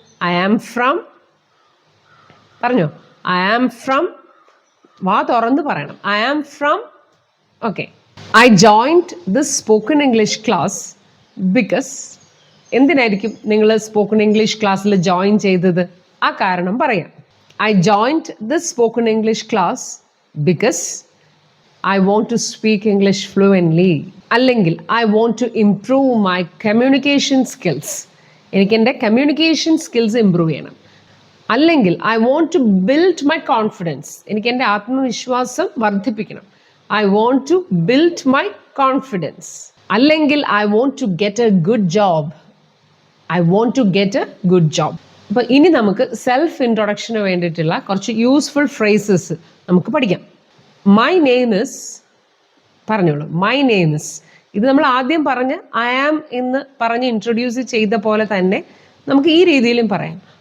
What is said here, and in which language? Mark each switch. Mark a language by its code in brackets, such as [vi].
[en] I am from, [ml] പറഞ്ഞോ. [en] I am from, [ml] വാ തുറന്ന് പറയണം. [en] I am from, okay. I joined this spoken English class because, [ml] എന്തിനായിരിക്കും നിങ്ങൾ സ്പോക്കൺ ഇംഗ്ലീഷ് ക്ലാസ്സിൽ ജോയിൻ ചെയ്തത്? ആ കാരണം പറയാം. [en] I joined this spoken English class because I want to speak English fluently. [ml] അല്ലെങ്കിൽ [en] I want to improve my communication skills. [ml] എനിക്ക് എൻ്റെ കമ്മ്യൂണിക്കേഷൻ സ്കിൽസ് ഇമ്പ്രൂവ് ചെയ്യണം. അല്ലെങ്കിൽ [en] I want to build my confidence. [ml] എനിക്ക് എൻ്റെ ആത്മവിശ്വാസം വർദ്ധിപ്പിക്കണം. [en] I want to build my confidence. [ml] അല്ലെങ്കിൽ [en] I want to get a good job. I want to get a good job. [ml] അപ്പോൾ ഇനി നമുക്ക് സെൽഫ് ഇൻട്രൊഡക്ഷന് വേണ്ടിയിട്ടുള്ള കുറച്ച് യൂസ്ഫുൾ ഫ്രേസസ് നമുക്ക് പഠിക്കാം. [en] my name is, [ml] പറഞ്ഞോളൂ. മൈ നെയിം ഇസ്, ഇത് നമ്മൾ ആദ്യം പറഞ്ഞ് [en] I am [ml] എന്ന് പറഞ്ഞ് ഇൻട്രൊഡ്യൂസ് ചെയ്ത പോലെ തന്നെ നമുക്ക് ഈ രീതിയിലും പറയാം.